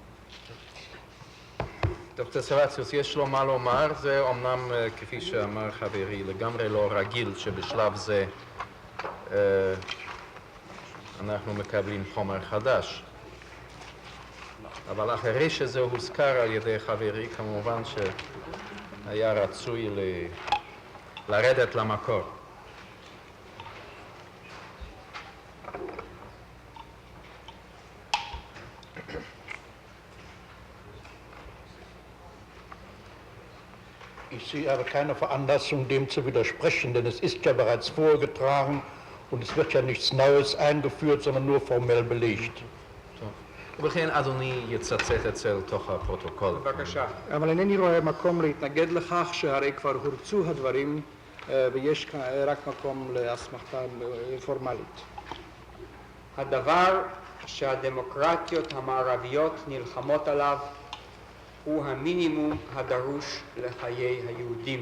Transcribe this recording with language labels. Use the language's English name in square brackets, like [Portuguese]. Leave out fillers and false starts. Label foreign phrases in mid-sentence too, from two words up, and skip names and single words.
[Hebrew] דוקטור סרבציוס, יש לו מה לומר, זה אומנם, כפי שאמר חברי, לגמרי לא רגיל שבשלב זה אנחנו מקבלים חומר חדש. אבל אחרי שזה הוזכר על ידי חברי, כמובן שהיה רצוי לרדת למקור. [German] Ich sehe aber keine Veranlassung, dem zu widersprechen, denn es ist ja bereits vorgetragen und es wird ja nichts Neues eingeführt, sondern nur formell belegt. [Hebrew] ובכן, אדוני יצטט אצל תוך הפרוטוקול. בבקשה. אבל אינני רואה מקום להתנגד לכך שהרי כבר הורצו הדברים ויש רק מקום להסמכתה פורמלית. הדבר שהדמוקרטיות המערביות נלחמות עליו הוא המינימום הדרוש לחיי היהודים.